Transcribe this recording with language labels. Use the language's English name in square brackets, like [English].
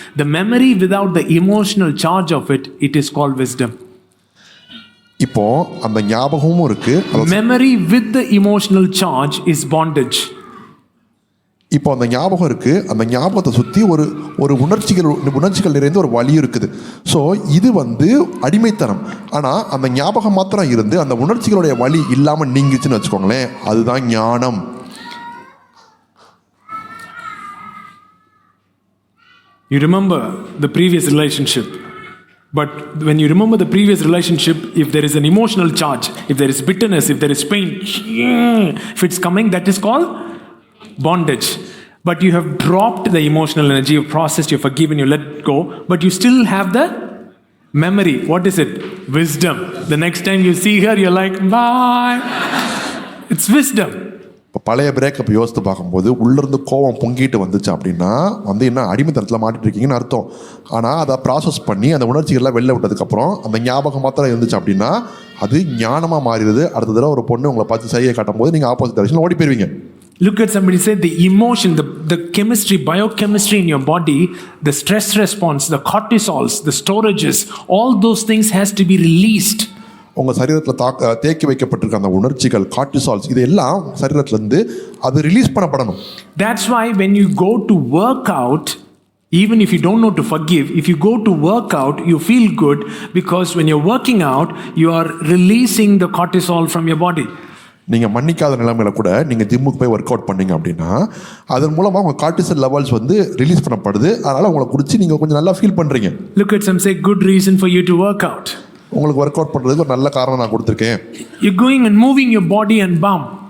[English] The memory without the emotional charge of it, it is called wisdom. [Tamil] இப்போ அந்த ஞாபகமும் இருக்கு, [English] memory with the emotional charge is bondage. [Tamil] இப்போ அந்த ஞாபகம் இருக்கு, அந்த ஞாபகத்தை சுற்றி ஒரு உணர்ச்சிகள் நிறைந்த ஒரு வலி இருக்குது. ஸோ இது வந்து அடிமைத்தனம். ஆனால் அந்த ஞாபகம் மாத்திரம் இருந்து அந்த உணர்ச்சிகளுடைய வலி இல்லாமல் நீங்கிச்சுன்னு வச்சுக்கோங்களேன், அதுதான் ஞானம். [English] You remember the previous relationship, but when you remember the previous relationship, if there is an emotional charge, if there is bitterness, if there is pain, if it's coming, that is called bondage. But you have dropped the emotional energy, you've processed, you've forgiven, you let go, but you still have the memory. What is it? Wisdom. The next time you see her, you're like, bye. It's wisdom. [Tamil] இப்போ பழைய breakup யோசித்து பார்க்கும்போது உள்ளிருந்து கோவம் பொங்கிட்டு வந்துச்சு அப்படின்னா வந்து என்ன அடிமைத்தனத்தில் மாட்டிட்டு இருக்கீங்கன்னு அர்த்தம். ஆனால் அதை ப்ராசஸ் பண்ணி அந்த உணர்ச்சிகள்லாம் வெளில விட்டதுக்கப்புறம் அந்த ஞாபகம் மாத்திரம் இருந்துச்சு அப்படின்னா அது ஞானமாக மாறிடுது. அடுத்த தடவை ஒரு பொண்ணு உங்களை பார்த்து செய்ய காட்டும் போது நீங்கள் ஆப்போசிட் டைரக்ஷனில் ஓடி போயிருவீங்க. [English] Look at somebody, say the emotion, the chemistry, biochemistry in your body, the stress response, the cortisols, the storages, all those things has to be released. [Tamil] உங்கள் சரீரத்தில் தேக்கி வைக்கப்பட்டிருக்க அந்த உணர்ச்சிகள், கார்டிசால்ஸ், இது எல்லாம் சரீரத்திலேருந்து அது release பண்ணப்படணும். [English] That's why when you go to work out, even if you don't know to forgive, if you go to work out, you feel good because when you're working out, you are releasing the cortisol from your body. [Tamil] நீங்கள் மன்னிக்காத நிலைமையில கூட நீங்கள் ஜிம்முக்கு போய் work out பண்ணீங்க அப்படின்னா அதன் மூலமாக உங்கள் கார்டிசல் லெவல்ஸ் வந்து ரிலீஸ் பண்ணப்படுது. அதனால் உங்களை குறித்து நீங்கள் கொஞ்சம் நல்லா ஃபீல் பண்ணுறீங்க. [English] Look at some say good reason for you to work out. [Tamil] உங்களுக்கு ஒர்க் அவுட் பண்ணுறதுக்கு ஒரு நல்ல காரணம் நான் கொடுத்துருக்கேன். [English] You're going and moving your body and bum.